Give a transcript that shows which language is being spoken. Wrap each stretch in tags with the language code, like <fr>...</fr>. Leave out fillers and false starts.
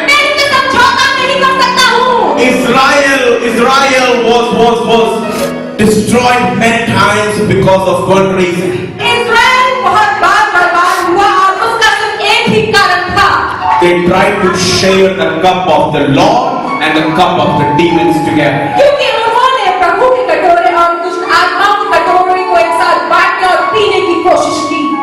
<hi>मैं इससे समझौता नहीं कर सकता हूँ।</hi> <en>Israel was destroyed many times because of one reason.</en> <hi>इस्राएल बहुत बार बर्बाद हुआ और उसका सिर्फ एक ही कारण था।</hi> <en>They tried to share the cup of the Lord and the cup of the demons together.</en> <hi>क्योंकि उन्होंने प्रभु के कटोरे और दुष्ट आत्माओं के कटोरे को एक साथ बांटने और पीने की कोशिश की।</hi>